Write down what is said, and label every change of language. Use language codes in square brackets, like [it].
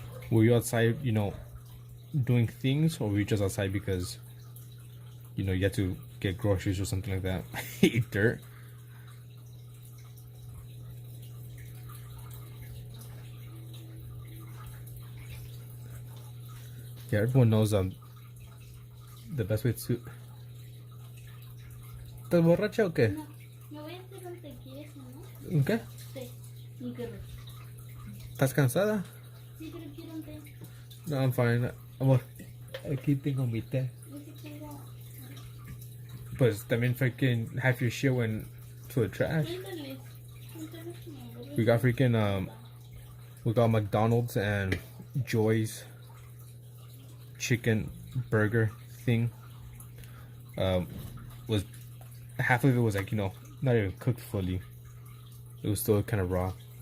[en] Were you outside, doing things, or were you just outside because, you had to get groceries or something like that? Eat dirt. Yeah, everyone knows the best way to. [es] ¿Estás borracha o qué? No, me voy a hacer un té, ¿quieres o no? ¿Qué? Té, un qué. ¿Estás cansada? Sí, pero quiero un té. [en] No, I'm fine. [es] Amor, aquí tengo mi té. Es que tengo... Pues también [en] freaking half your shit went to the trash. [es] Cuéntales, cuéntales que me voy a... [en] We got freaking we got McDonald's and Joy's chicken burger thing. Was half of it was like, not even cooked fully. It was still kind of raw.